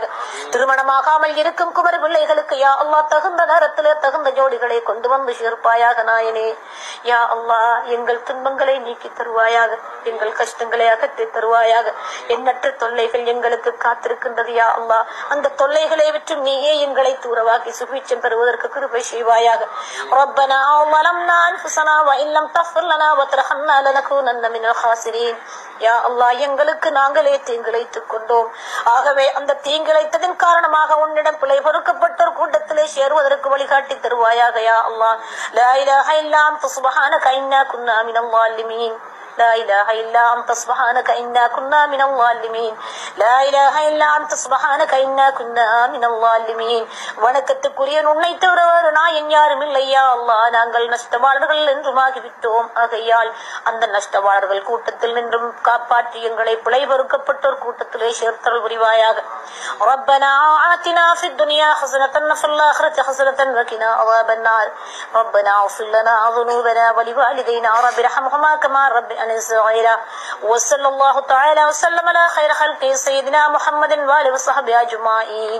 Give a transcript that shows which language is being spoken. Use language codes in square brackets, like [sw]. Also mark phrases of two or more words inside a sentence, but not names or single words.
[ta] திருமணமாகாமல் இருக்கும் குமர் பிள்ளைகளுக்கு [ar] يا الله [ta] தகுந்த நேரத்திலே தகுந்த ஜோடிகளை கொண்டு வந்து சேர்ப்பாயாக. நாயனே [ar] يا الله, [ta] எங்கள் துன்பங்களை நீக்கி தருவாயாக, எங்கள் கஷ்டங்களை அகற்றி தருவாயாக. எண்ணற்ற தொல்லைகள் எங்களுக்கு காத்திருக்கின்றது [ar] يا الله, [ta] அந்த தொல்லைகளை விட்டு நீயே எங்களை தூரவாக்கி சுபிட்சம் பெறுவதற்கு கிருபை செய்வாயாக. [ar] ரப்பனா ظلمنا انفسنا وان لم تغفر لنا وترحمنا لنكونن من الخاسرين. يا الله, [ta] எங்களுக்கு நாங்களே தீங்கிழைத்துக் கொண்டோம். ஆகவே அந்த தீங்கிழைத்ததின் காரணமாக உன்னிடம் பிழை பொறுக்கப்பட்டோர் கூட்டத்திலே சேருவதற்கு வழிகாட்டி தருவாயாக. [ar] يا الله لا إله إلا أنت سبحانك إنا كنا من ظالمين. لا إله إلا أنت سبحانك إنا كنا من الظالمين. لا إله إلا أنت سبحانك إنا كنا من الظالمين. [ta] வணக்கத்துக்குரிய உன்னை தவிர வேறு நாயன் யாரும் இல்லை [ar] يا الله. [ta] நாங்கள் நஷ்டவாளர்கள் என்றுமாகிவிட்டோம். ஆகையால் அந்த நஷ்டவாளர்கள் கூட்டத்தில் நின்றும் காப்பாற்றி எங்களை பிழை பொறுக்கப்பட்டோர் கூட்டத்திலே சேர்த்தல் புரிவாயாக. [ar] ربنا آتنا في الدنيا حسنة وفي الآخرة حسنة وقنا عذاب النار. ربنا اغفر لنا ذنوبنا ولوالدينا رب ارحمهما كما ربنا صغيرا. وصلى الله تعالى وسلم على خير خلقه سيدنا محمد وآله وصحبه أجمعين.